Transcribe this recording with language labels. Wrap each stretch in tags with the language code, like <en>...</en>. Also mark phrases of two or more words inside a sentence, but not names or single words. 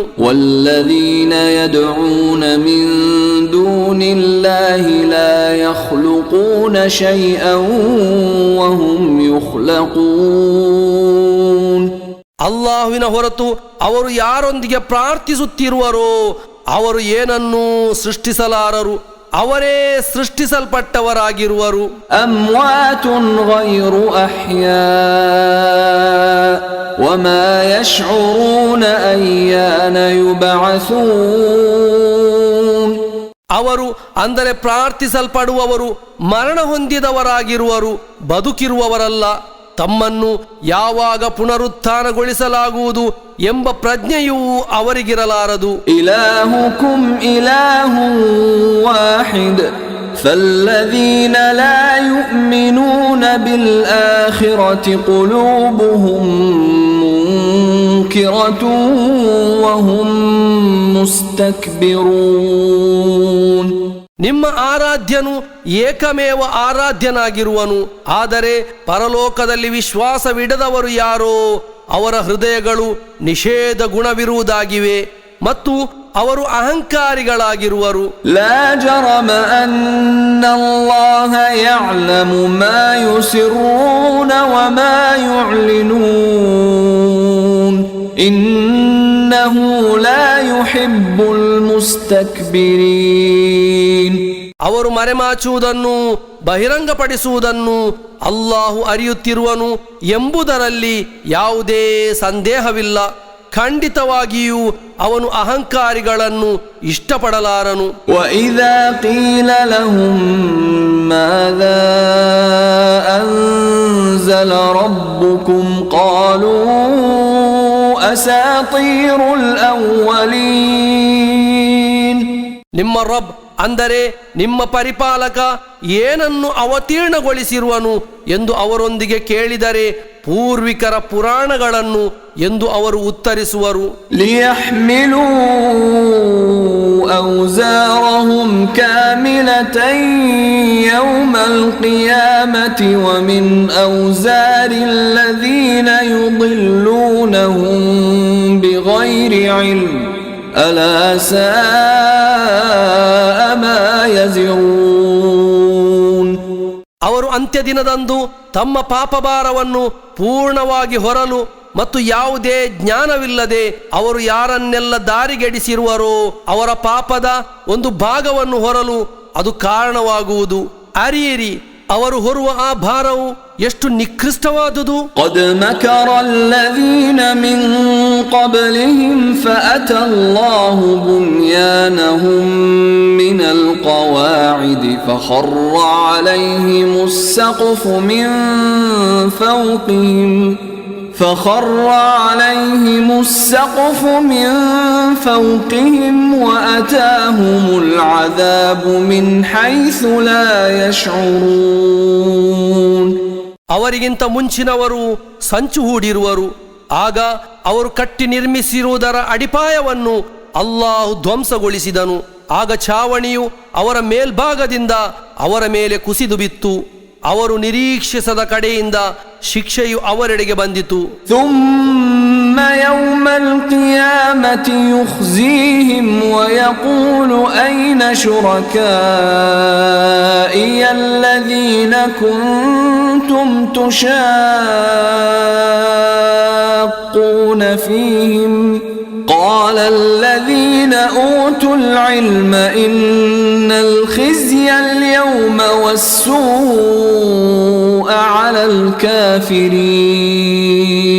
<ar>والذين يدعون من دون الله لا يخلقون شيئا وهم يخلقون.</ar> <kn>ಅಲ್ಲಾಹುವಿನ ಹೊರತು ಅವರು ಯಾರೊಂದಿಗೆ ಪ್ರಾರ್ಥಿಸುತ್ತಿರುವರೋ ಅವರು ಏನನ್ನೂ ಸೃಷ್ಟಿಸಲಾರರು. ಅವರೇ ಸೃಷ್ಟಿಸಲ್ಪಟ್ಟವರಾಗಿರುವರು.</kn> <ar>أموات غير أحياء وما يشعرون أيان يبعثون.</ar> <kn>ಅವರು ಅಂದರೆ ಪ್ರಾರ್ಥಿಸಲ್ಪಡುವವರು ಮರಣ ಹೊಂದಿದವರಾಗಿರುವರು, ಬದುಕಿರುವವರಲ್ಲ. ತಮ್ಮನ್ನು ಯಾವಾಗ ಪುನರುತ್ಥಾನಗೊಳಿಸಲಾಗುವುದು ಎಂಬ ಪ್ರಜ್ಞೆಯೂ ಅವರಿಗಿರಲಾರದು.</kn> <ar>إلهكم إله واحد فالذين لا يؤمنون بالآخرة قلوبهم منكرة وهم مستكبرون.</ar> <kn>ನಿಮ್ಮ ಆರಾಧ್ಯನು ಏಕಮೇವ ಆರಾಧ್ಯನಾಗಿರುವನು. ಆದರೆ ಪರಲೋಕದಲ್ಲಿ ವಿಶ್ವಾಸವಿಡದವರು ಯಾರೋ ಅವರ ಹೃದಯಗಳು ನಿಷೇಧ ಗುಣವಿರುವುದಾಗಿವೆ ಮತ್ತು ಅವರು ಅಹಂಕಾರಿಗಳಾಗಿರುವರು.</kn> <ar>لا جرم أن الله يعلم ما يسرون وما يعلنون إنه لا يحب المستكبرين.</ar> <kn>ಅವರು ಮರೆಮಾಚುವುದನ್ನು ಬಹಿರಂಗಪಡಿಸುವುದನ್ನು ಅಲ್ಲಾಹು ಅರಿಯುತ್ತಿರುವನು ಎಂಬುದರಲ್ಲಿ ಯಾವುದೇ ಸಂದೇಹವಿಲ್ಲ. ಖಂಡಿತವಾಗಿಯೂ ಅವನು ಅಹಂಕಾರಿಗಳನ್ನು ಇಷ್ಟಪಡಲಾರನು.</kn> <ar>وَإِذَا قِيلَ لَهُم مَّاذَا أَنزَلَ رَبُّكُمْ قَالُوا أَسَاطِيرُ الْأَوَّلِينَ.</ar> <kn>ನಿಮ್ಮ ರಬ್ ಅಂದರೆ ನಿಮ್ಮ ಪರಿಪಾಲಕ ಏನನ್ನು ಅವತೀರ್ಣಗೊಳಿಸಿರುವನು ಎಂದು ಅವರೊಂದಿಗೆ ಕೇಳಿದರೆ ಪೂರ್ವಿಕರ ಪುರಾಣಗಳನ್ನು ಎಂದು ಅವರು ಉತ್ತರಿಸುವರು.</kn> <ar>لِيَحْمِلُوا أَوْزَارَهُمْ كَامِلَةً يَوْمَ الْقِيَامَةِ وَمِنْ أَوْزَارِ الَّذِينَ يُضِلُّونَهُم بِغَيْرِ عِلْمٍ أَلَا سَاءَ مَا يَزِرُونَ.</ar> <kn>ಅವರು ಅಂತ್ಯದಿನದಂದು ತಮ್ಮ ಪಾಪಭಾರವನ್ನು ಪೂರ್ಣವಾಗಿ ಹೊರಲು ಮತ್ತು ಯಾವುದೇ ಜ್ಞಾನವಿಲ್ಲದೆ ಅವರು ಯಾರನ್ನೆಲ್ಲ ದಾರಿಗೆಡಿಸಿರುವರೋ ಅವರ ಪಾಪದ ಒಂದು ಭಾಗವನ್ನು ಹೊರಲು ಅದು ಕಾರಣವಾಗುವುದು. ಅರಿಯಿರಿ, ಅವರು ಹೊರುವ ಆ ಭಾರವು ಎಷ್ಟು ನಿಕೃಷ್ಟವಾದುದು.</kn> <ar>قد مكر الذين من قبلهم فأتى الله بنيانهم من القواعد فخر عليهم السقف من فوقهم وأتاهم العذاب من حيث لا يشعرون.</ar> <kn>ಅವರಿಗಿಂತ ಮುಂಚಿನವರು ಸಂಚು ಹೂಡಿರುವರು. ಆಗ ಅವರು ಕಟ್ಟಿ ನಿರ್ಮಿಸಿರುವುದರ ಅಡಿಪಾಯವನ್ನು ಅಲ್ಲಾಹು ಧ್ವಂಸಗೊಳಿಸಿದನು. ಆಗ ಛಾವಣಿಯು ಅವರ ಮೇಲ್ಭಾಗದಿಂದ ಅವರ ಮೇಲೆ ಕುಸಿದು ಬಿತ್ತು. ಅವರು ನಿರೀಕ್ಷಿಸದ ಕಡೆಯಿಂದ ಶಿಕ್ಷೆಯು ಅವರೆಡೆಗೆ ಬಂದಿತು.</kn> <ar>ثم يوم القيامة يخزيهم ويقول أين شركائي الذين كنتم تشاقون فيهم قال الذين أوتوا العلم إن الخزي اليوم والسوء على الكافرين.</ar>